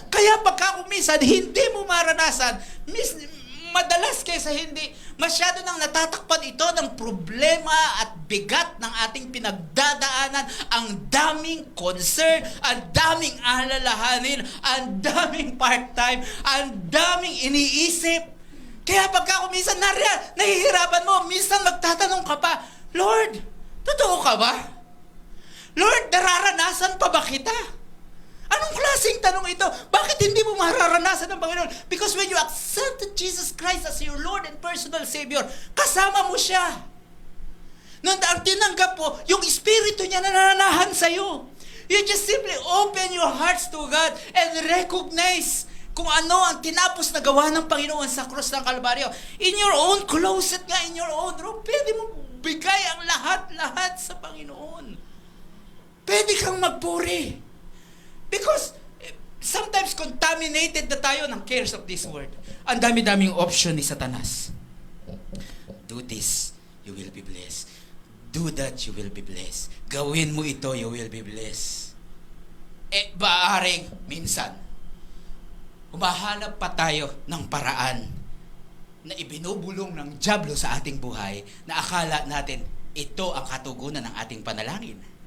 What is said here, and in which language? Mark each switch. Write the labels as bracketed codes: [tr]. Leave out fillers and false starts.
[tl] Kaya pagka kumisan, hindi mo maranasan, madalas kaysa hindi, masyado nang natatakpan ito ng problema at bigat ng ating pinagdadaanan, ang daming concern, ang daming alalahanin, ang daming part-time, ang daming iniisip. Kaya pagka kumisan, nahihirapan mo, minsan magtatanong ka pa, Lord, totoo ka ba? Lord, nararanasan pa ba kita? Anong klaseng tanong ito? Bakit hindi mo mararanasan ng Panginoon? [en] Because when you accepted Jesus Christ as your Lord and personal Savior, [tl] kasama mo siya. Nung ang tinanggap mo, yung Espiritu niya nananahan sa'yo. [en] You just simply open your hearts to God and recognize [tl] kung ano ang tinapos na gawa ng Panginoon sa krus ng Kalbaryo. [en] In your own closet [tl] nga, [en] in your own room, [tl] pwede mo bigay ang lahat-lahat sa Panginoon. Pwede kang magpuri. [en] Because sometimes contaminated [tl] na tayo ng [en] cares of this world. [tl] Ang dami-daming option ni Satanas. [en] Do this, you will be blessed. Do that, you will be blessed. [tl] Gawin mo ito, [en] you will be blessed. [tl] Baaring minsan, humahanap pa tayo ng paraan na ibinubulong ng dyablo sa ating buhay na akala natin ito ang katugunan ng ating panalangin.